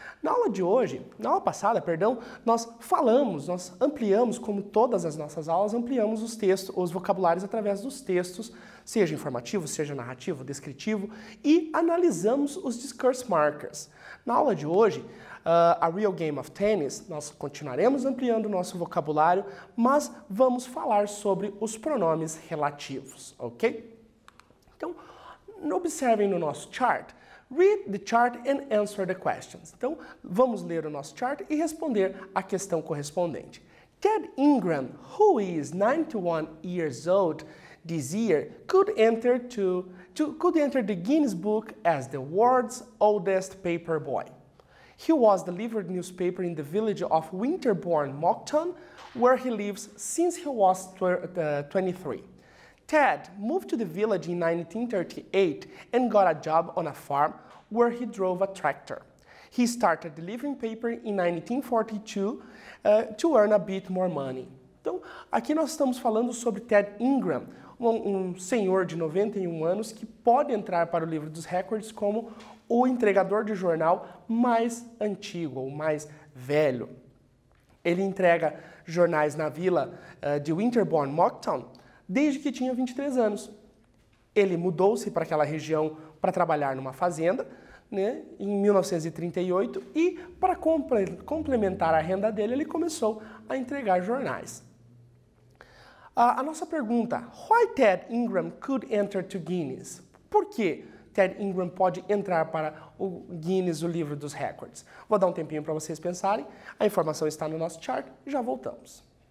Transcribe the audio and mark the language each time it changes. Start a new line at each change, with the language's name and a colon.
Portuguese: Na aula passada, nós ampliamos, como todas as nossas aulas, ampliamos os textos, os vocabulários através dos textos, seja informativo, seja narrativo, descritivo, e analisamos os discourse markers. Na aula de hoje, a Real Game of Tennis, nós continuaremos ampliando o nosso vocabulário, mas vamos falar sobre os pronomes relativos, ok? Então, observem no nosso chart.
English: Read the chart and answer the questions.
Portuguese: Então, vamos ler o nosso chart e responder a questão correspondente.
English: Ted Ingram, who is 91 years old this year, could enter the Guinness Book as the world's oldest paper boy. He was delivered newspaper in the village of Winterbourne, Moncton, where he lives since he was 23. Ted moved to the village in 1938 and got a job on a farm where he drove a tractor. He started delivering paper in 1942 to earn a bit more money.
Portuguese: Então, aqui nós estamos falando sobre Ted Ingram, um senhor de 91 anos que pode entrar para o livro dos recordes como o entregador de jornal mais antigo, ou mais velho. Ele entrega jornais na vila de Winterbourne, Moncton, desde que tinha 23 anos. Ele mudou-se para aquela região para trabalhar numa fazenda, né, em 1938, e para complementar a renda dele, ele começou a entregar jornais. A nossa pergunta,
English: why Ted Ingram could enter to Guinness?
Portuguese: Por que Ted Ingram pode entrar para o Guinness, o livro dos recordes? Vou dar um tempinho para vocês pensarem, a informação está no nosso chart e já voltamos.